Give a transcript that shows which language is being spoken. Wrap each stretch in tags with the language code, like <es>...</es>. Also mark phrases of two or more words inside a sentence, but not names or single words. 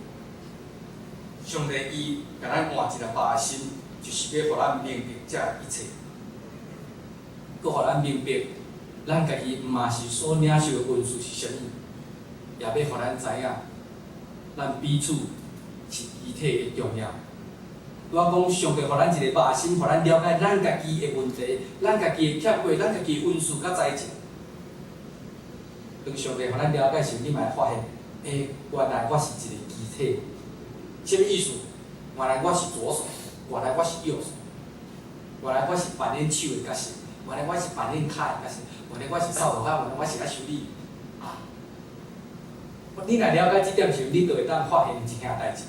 <nan>上帝伊甲咱换一个肉身，就是要互咱明白这一切，佮互咱明白，咱家己毋嘛是所领受的恩赐是啥物，也要互咱知影，咱彼此是肢体的重要。我讲上帝互咱一个肉身，互咱了解咱家己的问题，咱家己的欠缺，咱家己的恩赐甲才情。当上帝互咱了解时，你嘛会发现，原来我是一个肢体。啥物意思？原来我是左手，原来我是右手，原来我是扮演手的角色，原来我是扮演脚的角色，原来我是扫涂骹，原来我是爱修理。你若了解这点时，你就会当发现一件代志。</nan>